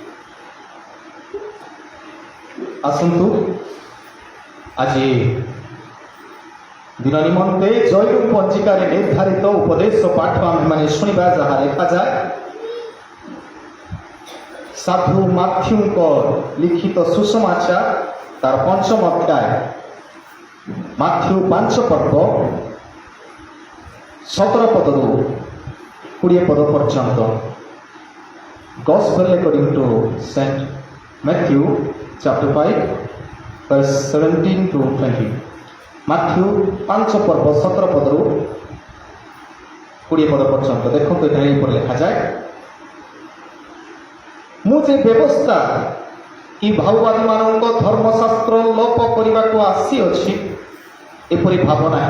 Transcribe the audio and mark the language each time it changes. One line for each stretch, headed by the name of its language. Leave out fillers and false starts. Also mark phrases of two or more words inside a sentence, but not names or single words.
Odia: ଆସନ୍ତୁ ଆଜି ଦିନ ନିମନ୍ତେ ଜୟରୁ ପଞ୍ଜିକାରେ ନିର୍ଦ୍ଧାରିତ ଉପଦେଶ ପାଠ ଆମେମାନେ ଶୁଣିବା, ଯାହା ଲେଖାଯାଏ ସାଧୁ ମାଥ୍ୟୁଙ୍କ ଲିଖିତ ସୁସମାଚାର ତାର 5ମ ଅଧ୍ୟାୟ, ମାଥ୍ୟୁ 5 ପର୍ବ 17 ପଦରୁ 20 ପଦ ପର୍ଯ୍ୟନ୍ତ।
English: Gospel according to Saint Matthew chapter 5 verse 17 to 20।
Odia: ମାଥ୍ୟୁ 5 ପର୍ବ 17 ପଦରୁ 20 ପଦ ପର୍ଯ୍ୟନ୍ତ। ଦେଖନ୍ତୁ ଏଠାରେ ଏହିପରି ଲେଖାଯାଏ, ମୁଁ ଯେ ବ୍ୟବସ୍ଥା କି ଭାବବାଦୀମାନଙ୍କ ଧର୍ମଶାସ୍ତ୍ର ଲୋପ କରିବାକୁ ଆସିଅଛି ଏପରି ଭାବ ନାହିଁ।